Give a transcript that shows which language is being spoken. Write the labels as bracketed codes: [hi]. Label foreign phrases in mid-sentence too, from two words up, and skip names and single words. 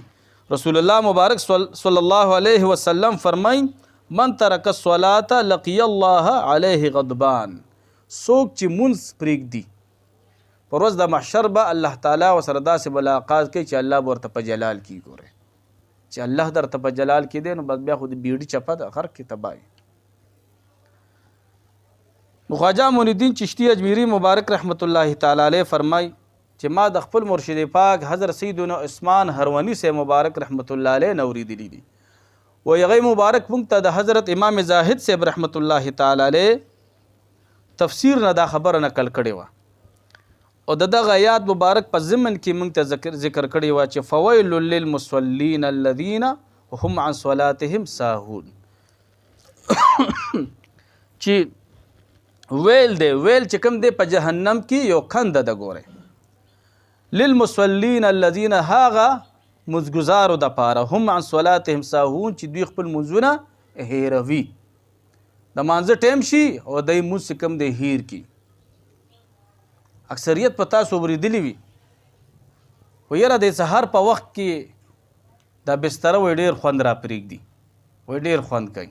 [ps] رسول الله مبارک [ar] صلی الله علیه وسلم [ps] فرمایي [ar] من ترک الصلاة لقی الله علیه غضبان، [ps] څوک چې مونځ پرېږدي په ورځ د محشر به الله تعالی ورسره داسې ملاقات کوي چې الله به ورته په جلال کې ګوري، چې الله درته په جلال کې دی نو بس بیا خو د بیړي چپه ده غر کې تباهي. خواجه معین الدین چشتی اجمیری مبارک رحمت الله تعالی علیه فرمای چې ما د خپل مرشد پاک حضرت سیدنا عثمان هروانی سے مبارک رحمت الله علیه نوریدلی دي و هغه مبارک مونږ ته د حضرت امام زاهد سے رحمت الله تعالی علیه تفسیر نه دا خبره نقل کړې وه او دغه آیات مبارک په ضمن کې مونږ ته ذکر کړی و چې [ar] فویل للمصلین الذین هم عن صلاتهم ساهون، [ps] چې ویل دی ویل چې کوم دی په جهنم کې یو کنده ده، ګوره [ar] للمصلین الذین [ps] هغه مزګزارو د پاره [ar] هم عن صلاتهم ساهون [ps] چې دوی خپل مونځونه هیروي، د مانځه ټیم شي او دی مونځ کوم دی هیر کی. اکثریت په تاسو اورېدلي وي و یاره د سهار په وخت کې دا بستره وی ډېر خوند را پرېږدي، وی ډېر خوند کوي.